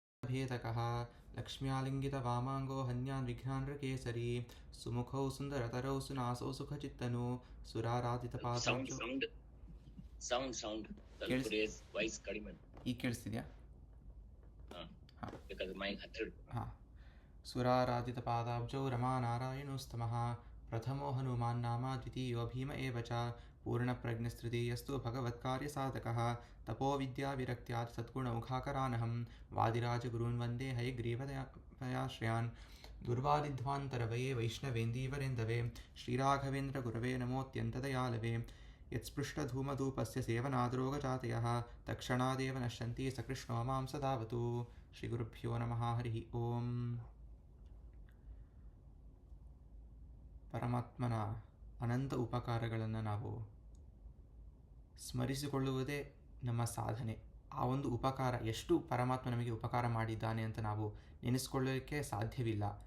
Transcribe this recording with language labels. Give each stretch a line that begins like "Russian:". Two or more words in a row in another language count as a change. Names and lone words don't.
Sanskrit: भेदकः लक्ष्म्यालिङ्गितवामाङ्गो हन्यान् विघ्नान्रकेसरी सुमुखौ सुन्दरतरौ सुनासौ सुखचित्तनु ಸುರಾರಾಧಿತಪಾದಾಬ್ಜೌ.
Kannada: ಸೌಂಡ್ ಸ್ವಲ್ಪ ವಾಯ್ಸ್ ಕಡಿಮೆ. ಈಗ ಕೇಳಿಸ್ತಿದ್ಯಾ? ಬೇಕಾದ್ರೆ ಮೈಕ್ ಹತ್ತಿರ.
Sanskrit: ಸುರಾರಾಧಿತಪಾದಾಬ್ಜೌ ರಮಾನಾರಾಯಣೋಸ್ತಮಃ ಪ್ರಥಮೋ ಹನುಮಾನ್ ನಾಮ ದ್ವಿತೀಯೋ ಭೀಮ ಏವ ಚ ಪೂರ್ಣಪ್ರಜ್ಞಸ್ತೃತೀಯಸ್ತು ಭಗವತ್ಕಾರ್ಯಸಾಧಕಃ ತಪೋವಿದ್ಯಾವಿರಕ್ತ್ಯಾತ್ ಸದ್ಗುಣೌಘಾಕರಾನಹಂ ವಾದಿರಾಜಗುರುನ್ ವಂದೇ ಹಯಗ್ರೀವದಯಾಶ್ರಯಾನ್ ದುರ್ವಾದಿಧ್ವಾಂತರವಯೇ ವೈಷ್ಣವೇಂದೀವರೆಂದವೇ ಶ್ರೀರಾಘವೇಂದ್ರ ಗುರವೇ ನಮೋತ್ಯಂತದಯಾಲವೇ ಯತ್ಸ್ಪೃಷ್ಟಧೂಮಧೂಪಸ್ಯ ಸೇವನಾದ್ರೋಗಜಾತಯಃ ತಕ್ಷಣಾದೇವ ನಶ್ಯಂತಿ ಸಕೃಷ್ಣೋ ಮಾಂ ಸದಾವತು. ಶ್ರೀ ಗುರುಭ್ಯೋ ನಮಃ. ಹರಿ ಓಂ.
Kannada: ಪರಮಾತ್ಮನ ಅನಂತ ಉಪಕಾರಗಳನ್ನು ನಾವು ಸ್ಮರಿಸಿಕೊಳ್ಳುವುದೇ ನಮ್ಮ ಸಾಧನೆ. ಆ ಒಂದು ಉಪಕಾರ, ಎಷ್ಟು ಪರಮಾತ್ಮ ನಮಗೆ ಉಪಕಾರ ಮಾಡಿದ್ದಾನೆ ಅಂತ ನಾವು ನೆನೆಸ್ಕೊಳ್ಳೋಕ್ಕೆ ಸಾಧ್ಯವಿಲ್ಲ.